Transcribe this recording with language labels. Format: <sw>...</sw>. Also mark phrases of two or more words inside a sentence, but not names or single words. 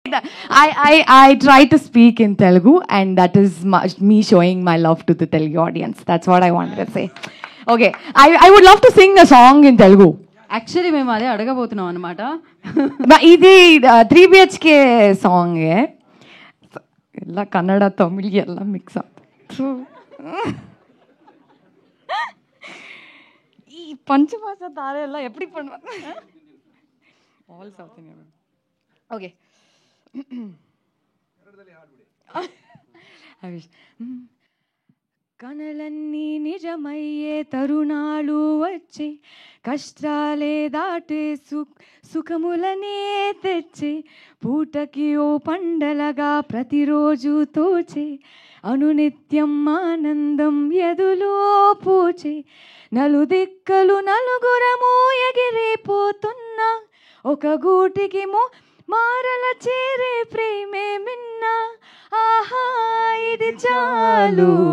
<en>I try to speak in Telugu, and that is me showing my love to the Telugu audience. That's what I wanted to say. Okay, I would love to sing a song in Telugu.</en> <te>యాక్చువల్లీ మేము అదే అడగబోతున్నాం అనమాట. ఇది 3 BHK సాంగ్</te> <kn>ಎಲ್ಲ ಕನ್ನಡ ತಮಿಳ್ ಎಲ್ಲ ಮಿಕ್ಸ್ ಈ ಪಂಚಭಾಷ ತಾರೆ ಎಲ್ಲ</kn> <ta>எப்படி பண்ணுவாங்க</ta> <en>All South Indian.</en> <te>ಓಕೆ కనలన్నీ నిజమయ్యే తరుణాలు వచ్చే, కష్టాలే దాటే సుఖములనే తెచ్చే, పూటకి ఓ పండలగా ప్రతిరోజు తోచే, అనునిత్యం ఆనందం ఎదులో పోచే, నలుదిక్కలు నలుగురము ఎగిరిపోతున్నా, ఒక గూటికి మారల చేరే ప్రేమే మిన్నా, ఆహా ఇది చాలు,</te>